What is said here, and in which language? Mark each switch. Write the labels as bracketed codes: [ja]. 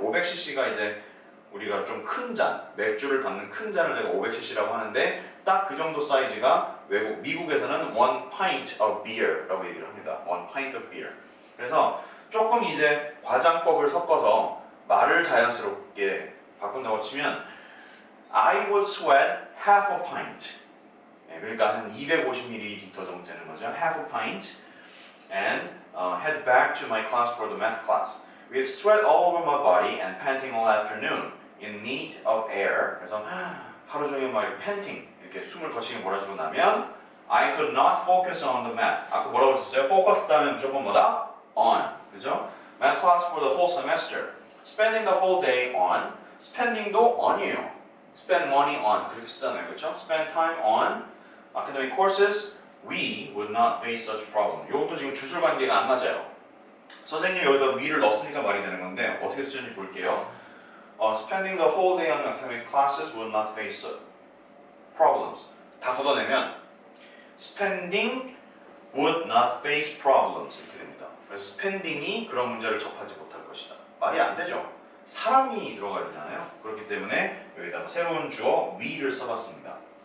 [ko] 500cc가 이제 우리가 좀 큰 잔, 맥주를 담는 큰 잔을 내가 500cc라고 하는데 딱 그 정도 사이즈가 미국에서는 [en] 1 pint of beer [ko] 라고 얘기를 합니다. [en] 1 pint of beer. [ko] 그래서 조금 이제 과장법을 섞어서 말을 자연스럽게 바꾼다고 치면 [en] I would sweat half a pint. [ko] 네, 그러니까 한 250ml 정도 되는 거죠. [en] half a pint and head back to my class for the math class. With sweat all over my body and panting all afternoon in need of air. [ko] 그래서 하루 종일 막 panting 이렇게 숨을 거치게 몰아주고 나면 [en] I could not focus on the math. [ko] 아까 뭐라고 했었어요? focus 하면 무조건 뭐다? [en] on. [ko] 그죠? [en] math class for the whole semester. spending the whole day on. [ko] spending도 on이에요. [en] spend money on [ko] 그렇게 쓰잖아요. 그렇죠? [en] spend time on academic courses. We would not face such problem. [ko] 이것도 지금 주술 관계가 안 맞아요. 선생님이 여기다 we를 넣었으니까 말이 되는 건데 어떻게 쓰는지 볼게요. [en] Spending the whole day on academic classes would not face problems. [ko] 다 걷어내면 [en] spending would not face problems [ko] 이렇게 됩니다. 그래서 spending이 그런 문제를 접하지 못할 것이다. 말이 안 되죠. 사람이 들어가야 되잖아요. 그렇기 때문에 여기다가 새로운 주어 we를 써봤습니다.